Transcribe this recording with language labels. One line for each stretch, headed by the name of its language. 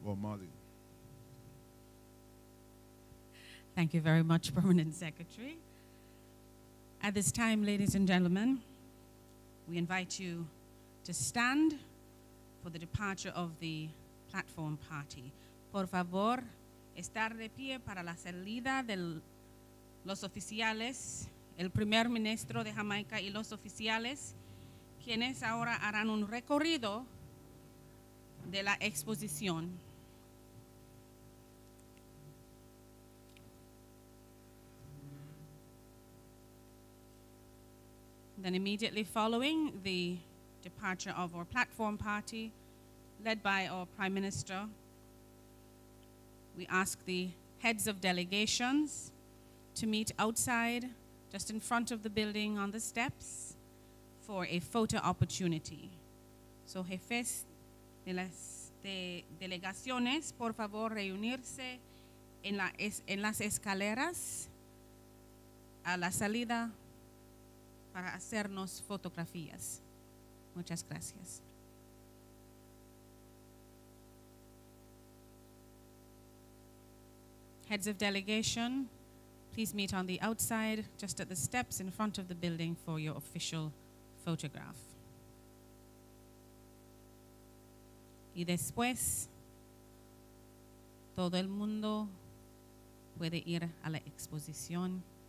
English: Oh, Marlene. Thank you very much, Permanent Secretary. At this time, ladies and gentlemen, we invite you to stand for the departure of the platform party.
Spanish: Por favor, estar de pie para la salida de los oficiales, el primer ministro de Jamaica y los oficiales, quienes ahora harán un recorrido de la exposición.
English: Then immediately following the departure of our platform party, led by our Prime Minister, we ask the heads of delegations to meet outside, just in front of the building on the steps, for a photo opportunity.
Spanish: So jefes de las delegaciones, por favor reunirse en las escaleras a la salida para hacernos fotografías. Muchas gracias.
English: Heads of delegation, please meet on the outside, just at the steps in front of the building for your official photograph.
Spanish: Y después, todo el mundo puede ir a la exposición.